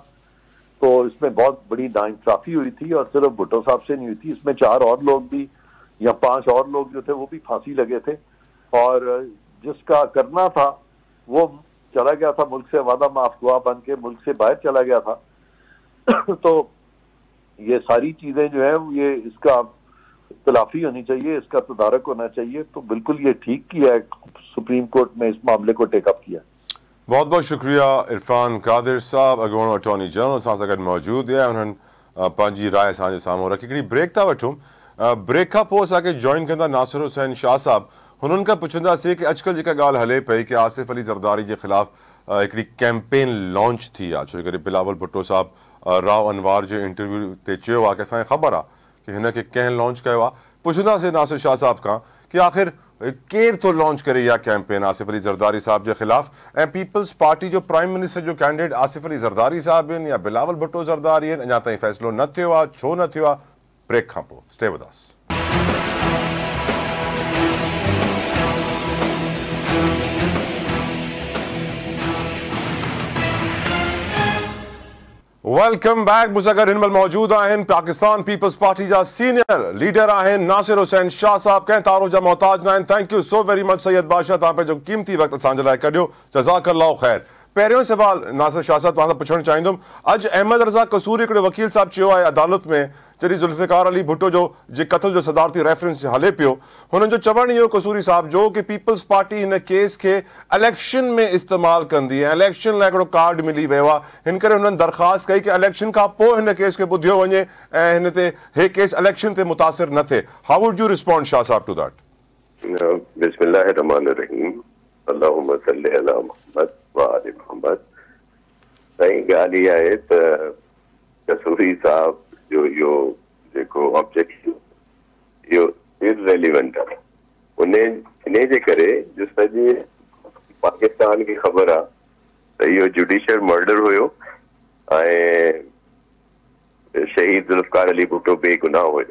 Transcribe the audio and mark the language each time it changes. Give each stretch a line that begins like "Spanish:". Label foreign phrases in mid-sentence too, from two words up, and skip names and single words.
Urdu: تو اس میں بہت بڑی ناانصافی ہوئی تھی، اور صرف بھٹو صاحب سے نہیں ہوئی تھی، اس میں 4 اور لوگ بھی یا 5 اور لوگ جو تھے وہ بھی پھانسی لگے تھے، اور جس کا کرنا تھا وہ چلا گیا تھا ملک سے وعدہ معاف گواہ بن کے ملک سے باہر چلا گیا تھا. تو یہ ساری چیزیں جو ہے یہ اس کا اختلافی ہونی چاہیے، اس کا تدارک ہونا چاہیے. تو بالکل یہ ٹھیک کیا ہے سپریم کورٹ میں، اس معاملے کو ٹیک اپ کیا.
Sindhi: बहुत बहुत शुक्रिया इरफान कादिर साहब, अॻूणो
English: attorney general
Sindhi: सां गॾु मौजूदु आहे, उन्हनि पंहिंजी राय असांजे साम्हूं रखी। हिकिड़ी ब्रेक था वठूं, ब्रेक खां पोइ असांखे जॉइन कंदा नासिर हुसैन शाह साहब। हुननि खां पुछंदासीं कि अॼुकल्ह जेका ॻाल्हि हले पई कि आसिफ अली ज़रदारी जे ख़िलाफ़ हिकिड़ी कैंपेन लॉन्च थी आहे, छो करे बिलावल भुट्टो साहब राव अनवार जे इंटरव्यू ते चयो आहे कि असांखे ख़बर आहे कि हिन खे कंहिं लॉन्च कयो आहे। पुछंदासीं नासिर शाह साहब खां कि आख़िर केर तो लॉन्च करे इहा कैंपेन आसिफ अली ज़रदारी साहब
Urdu: کے خلاف,
Sindhi: ऐं पीपल्स पार्टी जो
English: prime minister
Sindhi: जो कैंडिडेट आसिफ अली ज़रदारी साहब आहिनि या बिलावल भुट्टो ज़रदारी आहिनि, अञा ताईं फ़ैसिलो न थियो आहे, छो न थियो आहे?
English: ब्रेक खां पोइ Stay with us. Welcome back.
Sindhi: मुझसे गॾु हिन महिल मौजूद आहिनि पाकिस्तान पीपल्स पार्टी जा सीनियर लीडर आहिनि नासिर हुसैन शाह साहब, कंहिं तारो जा मोहताज न आहिनि।
English: thank you so very much
Sindhi: सैयद बादशाह, तव्हां पंहिंजो कीमती वक़्तु असांजे लाइ कढियो,
Arabic: جزاك الله خير.
Sindhi: पहिरियों सवाल नासिर शाह साहब तव्हां सां पुछणु चाहींदुमि, अॼु अहमद रज़ा कसूरी हिकिड़े वकील साहब चयो आहे अदालत में, जॾहिं ज़ुल्फ़िकार अली भुट्टो जो जे क़त्ल जो सदारती रेफरेंस हले पियो, हुननि जो चवणु इहो कसूरी साहब जो कि पीपल्स पार्टी हिन केस खे इलेक्शन में इस्तेमालु कंदी ऐं इलेक्शन लाइ हिकिड़ो कार्ड मिली वियो आहे, हिन करे हुननि दरख़्वास्त कई कि इलेक्शन खां पोइ हिन केस खे ॿुधियो वञे ऐं हिन ते हे केस इलेक्शन ते मुतासिर न थिए।
English: How would you respond Shah Sahab to that?
Arabic: بسم الله الرحمن الرحيم، اللهم صل على محمد وآل محمد.
Sindhi: सही ॻाल्हि इहा आहे त कसूरी साहब जो इहो जेको ऑब्जेक्शन इहो इररेलिवेंट आहे, इन जे करे जो सॼे पाकिस्तान खे ख़बर आहे त इहो
English: judicial murder
Sindhi: हुयो ऐं शहीद ज़ुल्फ़िकार अली भुट्टो बेगुनाह हुयो।